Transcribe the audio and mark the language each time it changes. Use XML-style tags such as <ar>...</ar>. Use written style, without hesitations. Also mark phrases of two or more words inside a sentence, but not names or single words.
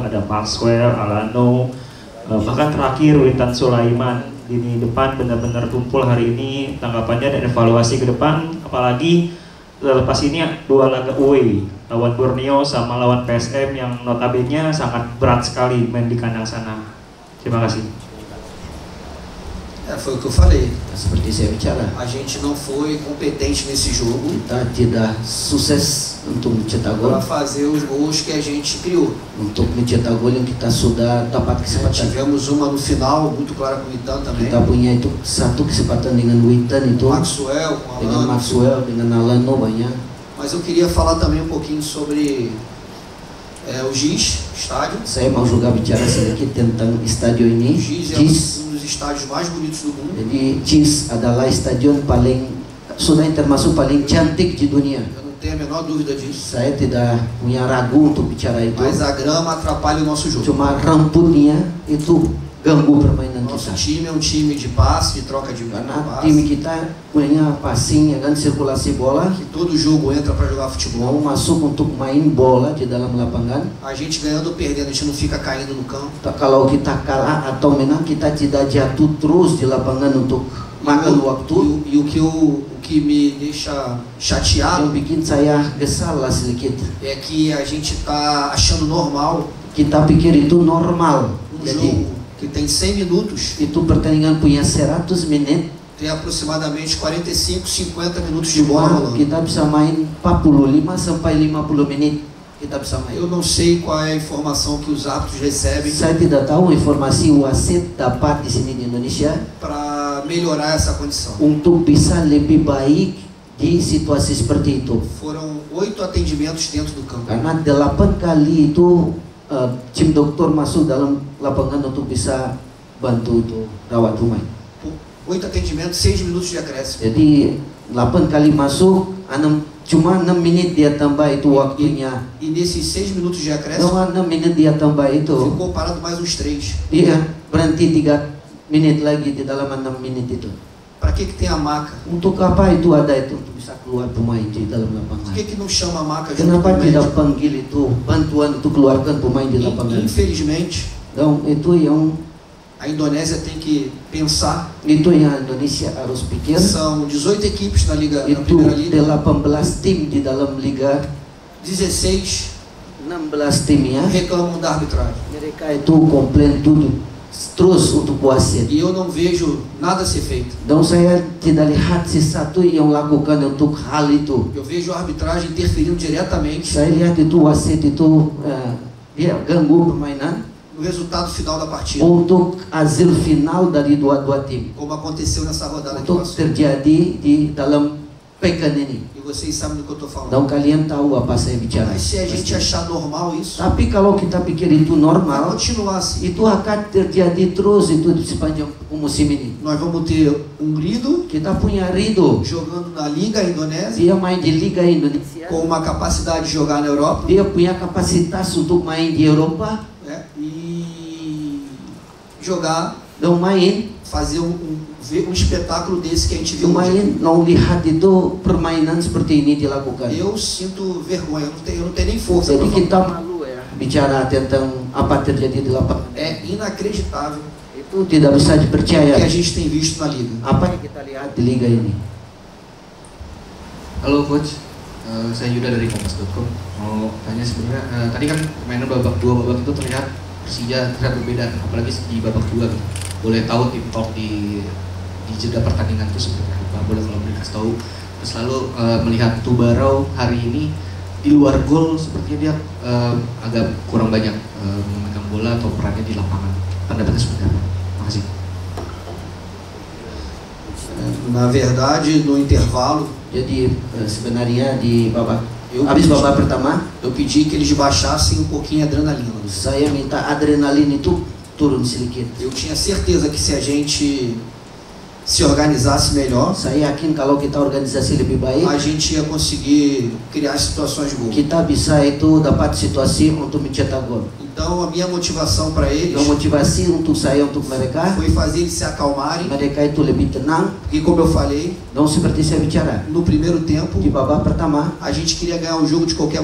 <id>Ada Maxwell, Alano, bahkan terakhir Witan Sulaiman. Di depan benar-benar tumpul hari ini. Tanggapannya dan evaluasi ke depan, apalagi lepas ini dua laga away, lawan Borneo sama lawan PSM yang notabene sangat berat sekali main di kandang sana. Terima kasih.</id> <pt>Foi o que eu falei.</pt> <id>Seperti saya bicara,</id> <pt>A gente não foi competente nesse jogo</pt> <id>kita tidak sukses untuk mencetak gol,</id> <pt>para fazer os gols que a gente criou.</pt> <id>untuk mencetak gol yang kita sudah dapat kesempatan.</id> <pt>Tivemos uma no final, muito clara com o Itan também.</pt> <id>Kita punya itu satu kesempatan dengan Witan itu,</id> <pt>Maxwell, com</pt> <id>dengan Alano. Maxwell, dengan Alano banyak.</id> <pt>Mas eu queria falar também um pouquinho sobre o GIS, estádio.</pt> <id>Saya mau juga bicara sedikit tentang stadion</id> <pt>O</pt> <id>ini.</id> <pt>GIS é</pt> <id>JIS.</id> <pt>um dos estádios mais bonitos do mundo.</pt> <id>Jadi JIS adalah stadion sudah termasuk paling cantik di dunia.</id> <pt>Eu não tenho a menor dúvida disso.</pt> <id>Saya tidak punya ragu untuk bicara itu.</id> <pt>Mas a grama atrapalha o nosso jogo.</pt> <id>Cuma rumputnya itu ganggu permainan</id> <pt>Nosso</pt> <id>kita.</id> <pt>time é um time de passe, de troca de</pt> <id>Karena</id> <pt>passe.</pt> <id>tim kita punya passing, ya kan, sirkulasi bola.</id> <pt>Que todo jogo entra para jogar</pt> <id>Mau</id> <pt>futebol.</pt> <id>masuk untuk main bola di dalam lapangan.</id> <pt>A gente ganhando ou perdendo, a gente não fica caindo no campo.</pt> <id>Kalau kita kalah atau menang, kita tidak jatuh terus di lapangan untuk makan waktu.</id> <pt>E o que me deixa chateado</pt> <id>Yang bikin saya gesal lah sedikit.</id> <pt>é que a gente tá achando normal</pt> <id>kita pikir itu normal. Jadi</id> <pt>jogo que tem 100 minutos</pt> <id>itu pertandingan punya 100 menit.</id> <pt>tem aproximadamente 45, 50 minutos de bola</pt> <id>Cuma</id> <pt>rolando.</pt> <id>kita bisa main 45 sampai 50 menit kita bisa main.</id> <pt>Eu não sei qual é a informação que os árbitros recebem</pt> <id>Saya tidak tahu informasi wasit dapat di sini di Indonesia</id> <pt>para melhorar essa condição.</pt> <id>untuk bisa lebih baik di situasi seperti itu.</id> <pt>Foram 8 atendimentos dentro do campo.</pt> <id>Karena 8 kali itu tim dokter masuk dalam lapangan untuk bisa bantu itu rawat pemain.</id> <pt>8 atendimentos, 6 minutos de acréscimo.</pt> <id>Jadi 8 kali masuk, cuma 6 menit dia tambah itu waktunya.</id> <pt>E nesses 6 minutos de acréscimo,</pt> <id>Cuma 6 menit dia tambah itu,</id> <pt>ficou parado mais uns 3.</pt> <id>dia berhenti 3 menit lagi di dalam 6 menit itu.</id> <pt>Para que tem a maca?</pt> <id>Untuk apa itu ada itu untuk bisa keluar pemain di dalam</id> <pt>Por</pt> <id>lapangan?</id> <pt>que não chama a maca junto</pt> <id>Kenapa</id> <pt>com o</pt> <id>tidak</id> <pt>médico?</pt> <id>panggil itu bantuan untuk keluarkan pemain di lapangan?</id> <pt>Infelizmente,</pt> <id>Dan itu yang</id> <pt>a Indonésia tem que pensar.</pt> <id>Indonesia harus pikir.</id> <pt>São 18 equipes na liga, na</pt> <id>Itu</id> <pt>primeira liga,</pt> <id>18 tim di dalam liga, 16 16 tim ya.</id> <pt>reclamam da arbitragem.</pt> <id>Mereka itu komplain tudo terus untuk wasit.</id> <pt>E eu não vejo nada ser feito.</pt> <id>Dan saya tidak lihat sesuatu yang lakukan untuk hal itu.</id> <pt>Eu vejo a arbitragem interferindo diretamente</pt> <id>Saya lihat itu wasit itu dia ganggu permainan</id> <pt>no resultado final da partida,</pt> <id>untuk hasil final dari dua-dua tim.</id> <pt>como aconteceu nessa rodada que</pt> <id>Untuk</id> <pt>passou.</pt> <id>terjadi di dalam pekan ini.</id> <pt>E vocês sabem do que eu estou falando.</pt> <id>Dan kalian tahu apa saya bicara.</id> <pt>Mas se a gente achar normal isso,</pt> <id>Tapi kalau kita pikir itu</id> <pt>vai</pt> <id>normal,</id> <pt>continuar assim.</pt> <id>itu akan terjadi terus itu di sepanjang musim ini.</id> <pt>Nós vamos ter um Grido</pt> <id>Kita punya Rido,</id> <pt>jogando na Liga Indonésia,</pt> <id>dia main di Liga Indonesia.</id> <pt>com uma capacidade de jogar na Europa,</pt> <id>Dia punya kapasitas untuk main di Eropa</id> <pt>né? E jogar,</pt> <id>dan main.</id> <pt>fazer ver um espetáculo desse que a gente viu.</pt> <id>Main não lihat itu permainan seperti ini dilakukan.</id> <pt>Eu sinto vergonha, eu não tenho nem força</pt> <id>Jadi</id> <pt>para falar.</pt> <id>kita malu ya bicara tentang apa terjadi di lapangan.</id> <pt>É inacreditável</pt> <id>Itu tidak bisa</id> <pt>o</pt> <id>dipercaya.</id> <pt>que a gente tem visto na Liga.</pt> <id>Apa yang kita lihat di liga ini. Halo coach, saya Yuda dari Kompas.com. Mau tanya sebenarnya, tadi kan permainan babak 2 babak itu terlihat Persija terlihat berbeda, apalagi di babak 2 gitu. Boleh tahu</id> <en>tim talk</en> <id>di jeda pertandingan itu seperti apa? Boleh kalau boleh kasih tahu. Terus lalu melihat Tubarão hari ini di luar gol sepertinya dia agak kurang banyak memegang bola atau perannya di lapangan. Pendapatnya seperti apa? Makasih.</id> <pt>Na verdade, no intervalo,</pt> <id>Jadi sebenarnya di</id> <pt>eu</pt> <id>habis</id> <pt>pedi,</pt> <id>babak pertama</id> <pt>eu pedi que eles baixassem um pouquinho a adrenalina.</pt> <id>saya minta adrenalin itu turun sedikit.</id> <pt>Eu tinha certeza que se a gente se organizasse melhor,</pt> <id>Saya yakin kalau kita organisasi lebih baik,</id> <pt>a gente ia conseguir criar situações de gol.</pt> <id>kita bisa itu dapat situasi untuk mencetak gol.</id> <pt>Então, a minha motivação para eles</pt> <id>Dan motivasi untuk saya untuk mereka,</id> <pt>foi fazer eles se acalmarem,</pt> <id>mereka itu lebih tenang.</id> <pt>porque como eu falei,</pt> <id>Dan seperti saya bicara,</id> <pt>no primeiro tempo,</pt> <id>di babak pertama</id> <pt>a gente queria ganhar o jogo de qualquer</pt>